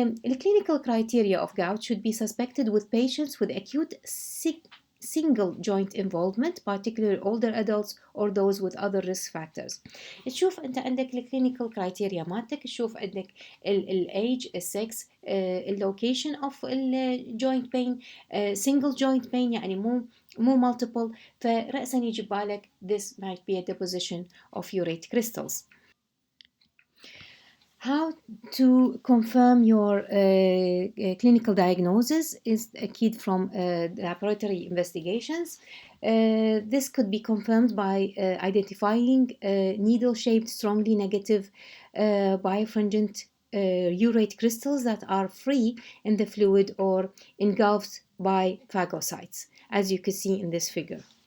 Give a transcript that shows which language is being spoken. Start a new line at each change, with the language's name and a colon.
English: The clinical criteria of gout should be suspected with patients with acute single joint involvement, particularly older adults or those with other risk factors.
Arabic: تشوف انت عندك الكلينيكال كرايتيريا مالتك، تشوف عندك الايج، السكس، اللوكيشن اوف الجوينت بين، single joint pain يعني مو multiple، فرأسا يجي بالك this might be a deposition of urate crystals.
English: How to confirm your clinical diagnosis is a key from laboratory investigations. This could be confirmed by identifying needle-shaped, strongly negative birefringent urate crystals that are free in the fluid or engulfed by phagocytes, as you can see in this figure.